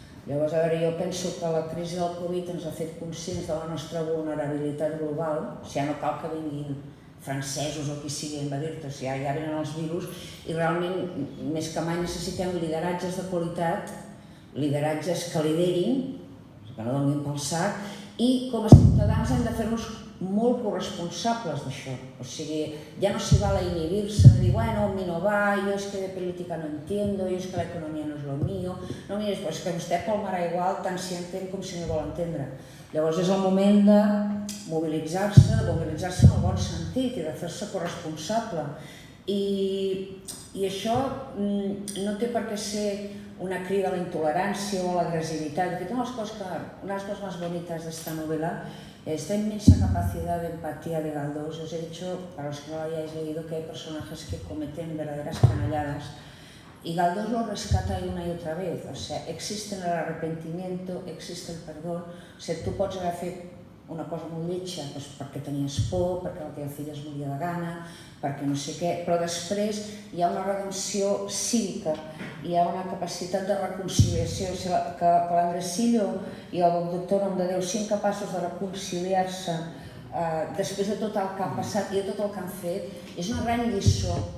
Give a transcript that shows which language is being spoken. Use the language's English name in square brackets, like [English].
[Catalan] Llavors, a veure, jo penso que la crisi del Covid ens ha fet conscients de la nostra vulnerabilitat global, o sigui, ja no cal que vinguin francesos o qui sigui a invadir-te, o sigui, ja venen els virus i realment, més que mai, necessitem lideratges de qualitat, lideratges que liderin, que no donin pel sac, i com a ciutadans hem de fer-nos molt corresponsables d'això. O sigui, ja no s'hi val a inhibir-se, de dir, bueno, a mi no va, [Spanish] yo es que de política no entiendo, yo es que la economía no es lo mío. [Catalan] No, mira, és que vostè palmarà igual tant si entén com si no vol entendre. Llavors és el moment de mobilitzar-se en el bon sentit i de fer-se corresponsable. I això no té per què ser una crida a la intolerància o a l'agressivitat. De fet, [Spanish] una de las cosas más bonitas de esta novela esta inmensa capacidad de empatía de Galdós. Os he dicho, para los que no lo hayáis leído, que hay personajes que cometen verdaderas canalladas y Galdós lo rescata una y otra vez. O sea, existe el arrepentimiento, existe el perdón. O sea, [Catalan] tu pots haver fet una cosa molt lletja perquè tenies por, perquè la teva filla es moria de gana, perquè no sé què, però després hi ha una redempció cívica, hi ha una capacitat de reconciliació, o sigui, que l'Andresillo i el doctor Nomdedeu siguin capaços de reconciliar-se després de tot el que ha passat i de tot el que han fet, és una gran lliçó.